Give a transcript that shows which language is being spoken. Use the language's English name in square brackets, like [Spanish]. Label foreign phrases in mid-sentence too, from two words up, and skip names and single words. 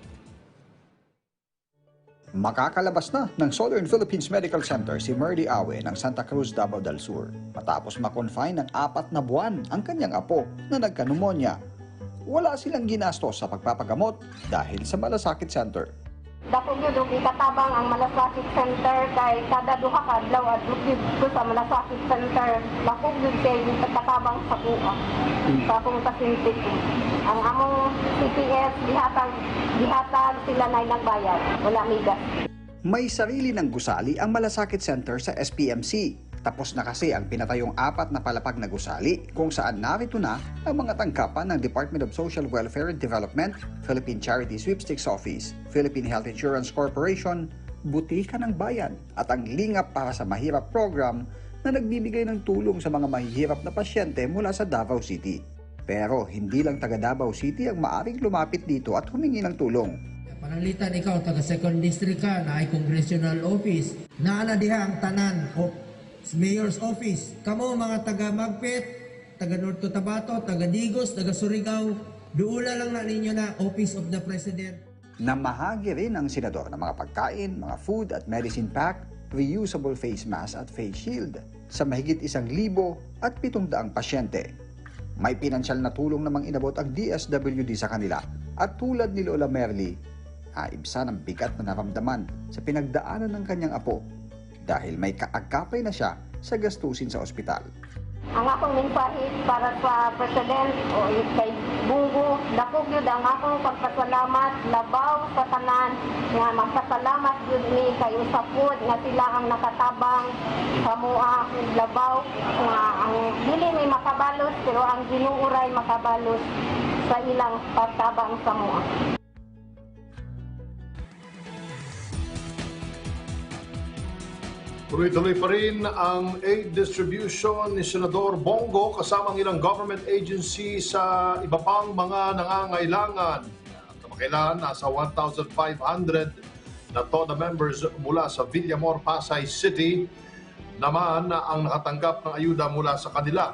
[Filipino] Makakalabas na ng Southern Philippines Medical Center si Merdy Awe ng Santa Cruz, Davao del Sur matapos makonfine ng 4 na buwan ang kanyang apo na nagka-pneumonia. Wala silang ginastos sa pagpapagamot dahil sa malasakit center. [Cebuano] Dako gyud og ikatabang ang malasakit center kay kada duha ka adlaw adto gyud sa malasakit center. Dako gyud kay ikatabang sa kuha. Sa akong pasyente. Ang among CPS gihatag sila nay nagbayad. Wala migas. [Filipino] May sarili ng gusali ang malasakit center sa SPMC. Tapos na kasi ang pinatayong 4 na palapag na gusali kung saan narito na ang mga tangkapan ng Department of Social Welfare and Development, Philippine Charity Sweepstakes Office, Philippine Health Insurance Corporation, Butika ng Bayan at ang Lingap para sa Mahirap program na nagbibigay ng tulong sa mga mahihirap na pasyente mula sa Davao City. Pero hindi lang taga Davao City ang maaring lumapit dito at humingi ng tulong. [Cebuano] Pananglitan ikaw taga 2nd District ka na ay Congressional Office. Naana diha ang tanan o Mayor's Office. Kamo mga taga Magpet, taga North Cotabato, taga Digos, taga Surigao, duula lang na ninyo na Office of the President. [Filipino] Namahagi rin ang senador ng mga pagkain, mga food at [English] medicine pack, reusable face mask [Filipino] at [English] face shield [Filipino] sa mahigit 1,000 at 700 pasyente. May pinansyal na tulong namang inabot ang DSWD sa kanila at tulad ni Lola Merly, ibsa ng bigat na naramdaman sa pinagdaanan ng kanyang apo dahil may kaagapay na siya sa gastusin sa ospital. [Cebuano] Ang akong mensahe para sa President o kay Bungo, dako gyud ang akong pagpasalamat labaw sa tanan nga magpasalamat gyud mi kay usapod nga sila ang nakatabang sa mua labaw nga ang dili may makabalos pero ang Ginoo ray makabalos sa ilang pagtabang sa mua. [Filipino] Tuloy-tuloy pa rin ang [English] aid distribution [Filipino] ni Senador Bongo kasama ang ilang [English] government agency [Filipino] sa iba pang mga nangangailangan. At kamakailan, nasa 1,500 na TODA members mula sa Villamor, Pasay City naman ang nakatanggap ng ayuda mula sa kanila.